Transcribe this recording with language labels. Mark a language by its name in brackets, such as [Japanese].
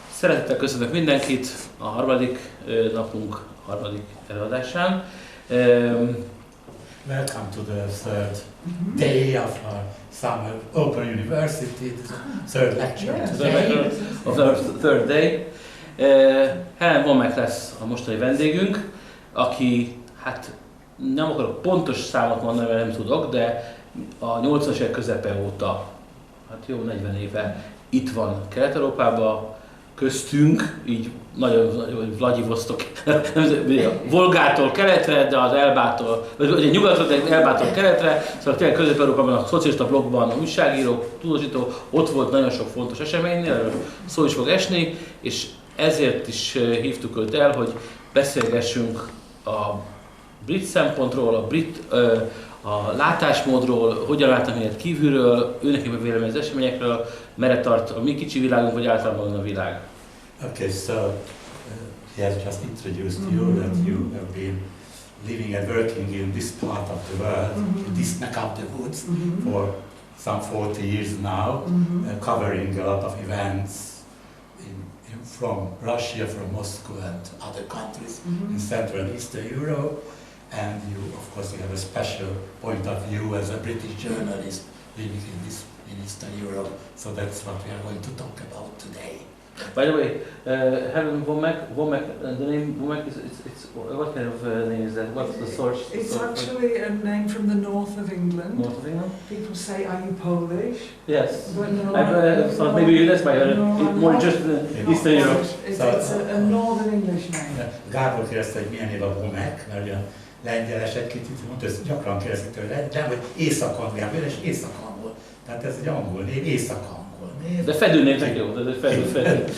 [Hungarian] Szeretettel köszönök mindenkit a harmadik napunk harmadik előadásán. [English] Welcome to the third day of our summer Open University, the third lecture today. Of our third day. [Hungarian] Helen Womack lesz a mostani vendégünk, aki, hát nem akarok pontos számot mondani, mert nem tudok, de a 80-as évek közepe óta, hát jó 40 éve itt van Kelet-Európában, köztünk, így nagyon Vladivostok, Volgától keletre, de az Elbától, vagy nyugatra, de Elbától keletre, szóval tényleg Közép-Európában a szocialista blokkban újságíró, tudósító, ott volt nagyon sok fontos eseménynél, erről szó is fog esni, és ezért is hívtuk őt el, hogy beszélgessünk a brit szempontról, a látásmódról, hogyan látnak minket kívülről, őnek a vélemény az eseményekről, merre tart a mi kicsi világunk, vagy általában a világ. [English] Okay, so he has just introduced you that you have been living and working in this part of the world, in this neck of the woods, for some 40 years now, covering a lot of events from Russia, from Moscow and other countries in Central and Eastern Europe. And you, of course, you have a special point of view as a British journalist living in Eastern Europe. So that's what we are going to talk about today. By the way, Helen Womack, the name Womack it's what kind of name is that? What's the source? It's actually a name from the north of England. North of England? People say, "Are you Polish?" Yes. But no, I've thought maybe that's why more just in Eastern Europe. It's a northern English name. [Hungarian] Gábor kérdezte, hogy milyen év a Womack, mert ugye lengyelesek egy kicsit mondta, ezt gyakran kérdezik tőle, de hogy észak-angolul, és észak-angol. Tehát ez egy angol név, észak-angol név. De fedőnévnek jó, de fedő.